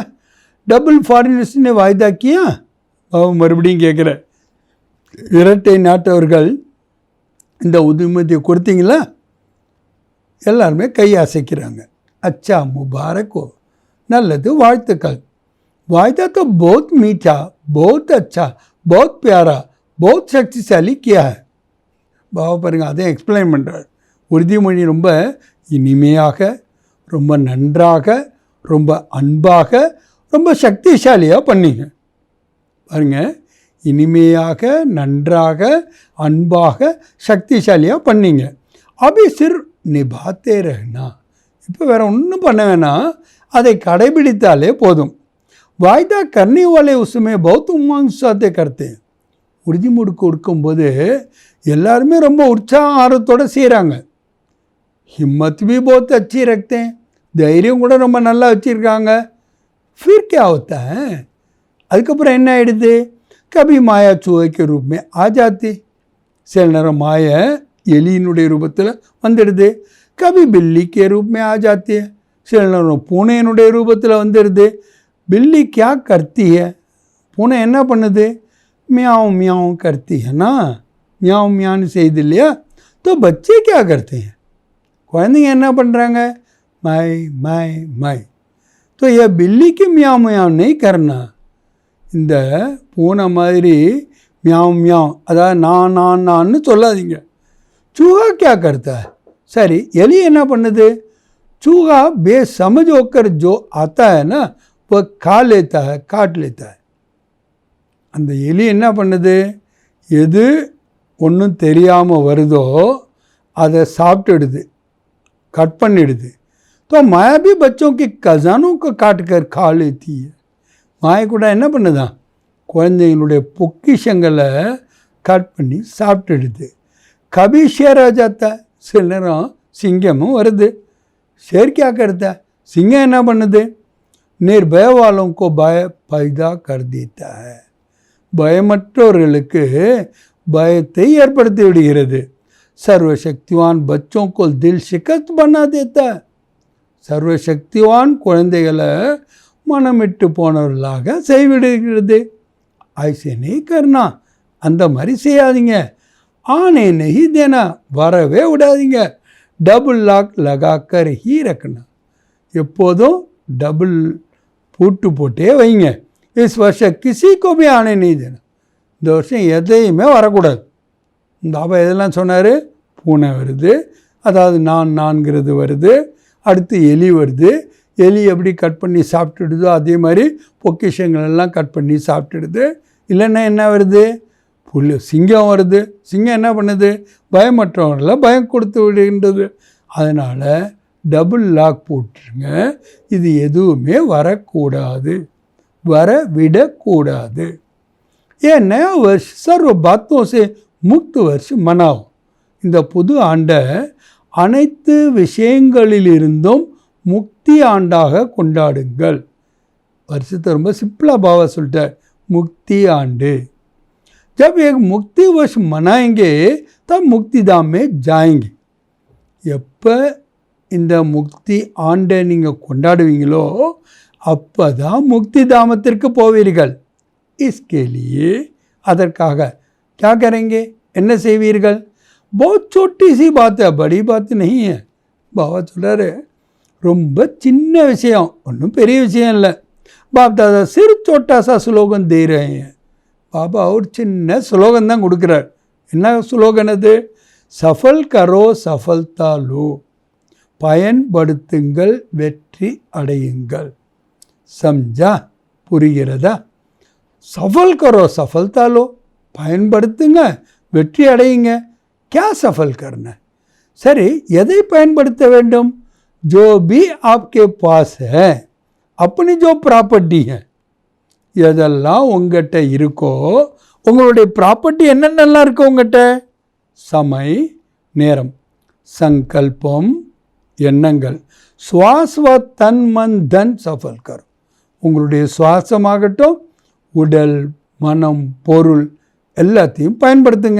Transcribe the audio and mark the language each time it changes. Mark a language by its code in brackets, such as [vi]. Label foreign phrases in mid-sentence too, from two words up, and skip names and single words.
[en] double foreigners [ta] வாய்தாக்கியா? மறுபடியும் கேட்குற, இரட்டை நாட்டவர்கள் இந்த உறுதிமொழியை கொடுத்தீங்களா? எல்லாருமே கை அசைக்கிறாங்க. [hi] अच्छा मुबारक हो, [ta] நல்லது, வாழ்த்துக்கள். [hi] वायदा तो बहुत मीठा, बहुत अच्छा, बहुत प्यारा, बहुत शक्तिशाली किया है. [ta] பாபா பாருங்க, அதையும் எக்ஸ்பிளைன் பண்ணுறார். உறுதிமொழி ரொம்ப இனிமையாக, ரொம்ப நன்றாக, ரொம்ப அன்பாக, ரொம்ப சக்திசாலியாக பண்ணிங்க. பாருங்க, இனிமையாக, நன்றாக, அன்பாக, சக்திசாலியாக பண்ணிங்க. [hi] अभी सिर निभाते रहना. [ta] இப்போ வேறு ஒன்றும் பண்ண வேணாம், அதை கடைபிடித்தாலே போதும். [hi] वायदा करने वाले उसमें बहुत उमंग साथे करते हैं. [ta] உறுதிமொழி கொடுக்கும்போது எல்லாருமே ரொம்ப உற்சாக ஆர்வத்தோடு செய்கிறாங்க. [hi] हिम्मत भी बहुत अच्छी रखते हैं. [ta] தைரியம் கூட ரொம்ப நல்லா வச்சுருக்காங்க. [hi] फिर क्या होता है? [ta] அதுக்கப்புறம் என்ன ஆகிடுது? [hi] कभी माया चूहे के रूप में आ जाती. [ta] சில நேரம் மாயை எலியினுடைய ரூபத்தில் வந்துடுது. [hi] कभी बिल्ली के रूप में आ जाती है. [ta] சில நேரம் பூனையினுடைய ரூபத்தில் வந்துடுது. [hi] बिल्ली क्या करती है? [ta] பூனை என்ன பண்ணுது? [hi] மியாவு மியாவு करती है ना. [ta] மியாவு மியான்னு செய்து இல்லையா? [hi] तो बच्चे क्या करते हैं? [ta] குழந்தைங்க என்ன பண்ணுறாங்க? [hi] मैं मैं मैं. तो यह बिल्ली की மியாவு மியாவு नहीं करना. [ta] இந்த பூனை மாதிரி மியாவ் மியாவ் அதாவது நான்னு சொல்லாதீங்க. [hi] चूहा क्या करता है? [ta] சரி, எலி என்ன பண்ணுது? [hi] चूहा बेसमझ होकर जो आता है ना वो खा लेता है, काट लेता है. [ta] அந்த எலி என்ன பண்ணுது? எது ஒன்றும் தெரியாமல் வருதோ அதை சாப்பிட்டுடுது, கட் பண்ணிடுது. [hi] तो माया भी बच्चों के खजानों को काट कर खा लेती है. [ta] மாய கூட என்ன பண்ணுதான்? குழந்தைங்களுடைய பொக்கிஷங்களை கட் பண்ணி சாப்பிட்டுடுது. [hi] कभी शेर आ जाता, [ta] சில நேரம் சிங்கமும் வருது. [hi] ஷேர் क्या करता है? [ta] சிங்கம் என்ன பண்ணுது? [hi] निर्भय वालों को भय पैदा कर देता है. [ta] பயமற்றவர்களுக்கு பயத்தை ஏற்படுத்தி விடுகிறது. [hi] சர்வசக்திவான் बच्चों को दिल शिकस्त बना देता है. [ta] சர்வசக்திவான் குழந்தைகளை மனமிட்டு போனவர்களாக செய்விடுகிறது. [hi] ஐசே नहीं करना, [ta] அந்த மாதிரி செய்யாதீங்க. [hi] ஆனே नहीं देना, [ta] வரவே விடாதீங்க. [en] double lock [hi] लगाकर ही रखना, [ta] எப்போதும் டபுள் பூட்டு போட்டே வைங்க. [hi] इस वर्ष किसी को भी आने नहीं देना, [ta] இந்த வருஷம் எதையுமே வரக்கூடாது. இந்த பாபா எதெல்லாம் சொன்னார்? பூனை வருது, அதாவது நான்கிறது வருது, அடுத்து எலி வருது. எலி எப்படி கட் பண்ணி சாப்பிட்டுடுதோ அதே மாதிரி பொக்கிஷங்களெல்லாம் கட் பண்ணி சாப்பிட்டுடுது. இல்லைன்னா என்ன வருது? சிங்கம் வருது. சிங்கம் என்ன பண்ணுது? பயமற்றவங்கள பயம் கொடுத்து விடுகின்றது. அதனால் [en] double lock [ta] போட்டுருங்க. இது எதுவுமே வரக்கூடாது, வர விடக்கூடாது. [hi] इन नया वर्ष सर्व बातों से मुक्त वर्ष मनाओ. [ta] இந்த புது ஆண்டை அனைத்து விஷயங்களிலிருந்தும் முக்தி ஆண்டாக கொண்டாடுங்கள். வருஷத்தை ரொம்ப சிம்பிளாக பாவா சொல்லிட்டார், முக்தி ஆண்டு. [hi] जब एक मुक्ति वर्ष मनाएंगे तब मुक्तिधाम में जाएंगे. [ta] எப்போ இந்த முக்தி ஆண்டை நீங்கள் கொண்டாடுவீங்களோ அப்போ தான் முக்தி தாமத்திற்கு போவீர்கள். [hi] इसके लिए அதற்காக क्या करेंगे, [ta] என்ன செய்வீர்கள்? [hi] बहुत छोटी सी बात है, बड़ी बात नहीं है. [ta] பாபா சொல்கிறாரு, ரொம்ப சின்ன விஷயம், ஒன்றும் பெரிய விஷயம் இல்லை. [hi] बाप दादा सिर्फ छोटा सा स्लोगन दे रहे हैं. [ta] பாபா ஒரு சின்ன ஸ்லோகன் தான் கொடுக்குறார். என்ன ஸ்லோகன் அது? [hi] सफल करो सफलता लो, [ta] பயன்படுத்துங்கள் வெற்றி அடையுங்கள். சம்ஜா, புரிகிறதா? [hi] सफल करो सफलता लो, [ta] பயன்படுத்துங்க வெற்றி அடையுங்க. [hi] क्या सफल करना? [ta] சரி, எதை பயன்படுத்த வேண்டும்? [hi] जो भी आपके पास है, अपनी जो प्रॉपर्टी है, [ta] எதெல்லாம் உங்கள்கிட்ட இருக்கோ, உங்களுடைய ப்ராப்பர்ட்டி என்னென்னலாம் இருக்கோ உங்கள்கிட்ட? [hi] சமய், நேரம், சங்கல்பம், எண்ணங்கள், श्वास तन मन धन सफल कर. [ta] உங்களுடைய சுவாசமாகட்டும், உடல், மனம், பொருள் எல்லாத்தையும் பயன்படுத்துங்க.